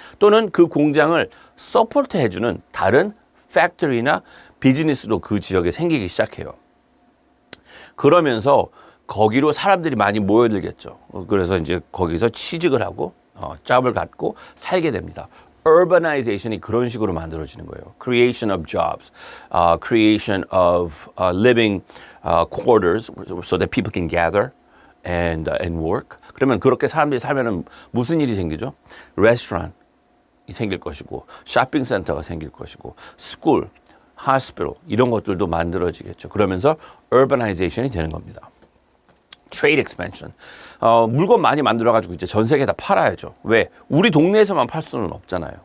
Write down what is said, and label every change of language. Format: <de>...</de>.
<ko>또는 그 공장을 서포트 해주는 다른 팩토리나 비즈니스도 그 지역에 생기기 시작해요. 그러면서 거기로 사람들이 많이 모여들겠죠. 그래서 이제 거기서 취직을 하고 잡을 갖고 살게 됩니다. urbanization이 그런 식으로 만들어지는 거예요.</ko> <en>creation of jobs, creation of living quarters so that people can gather and work.</en> <ko>그러면 그렇게 사람들이 살면은 무슨 일이 생기죠? 레스토랑이 생길 것이고, 쇼핑센터가 생길 것이고, 스쿨, hospital 이런 것들도 만들어지겠죠. 그러면서 urbanization이 되는 겁니다.</ko> <en>trade expansion.</en> <ko>물건 많이 만들어가지고 이제 전 세계에 다 팔아야죠. 왜? 우리 동네에서만 팔 수는 없잖아요.</ko>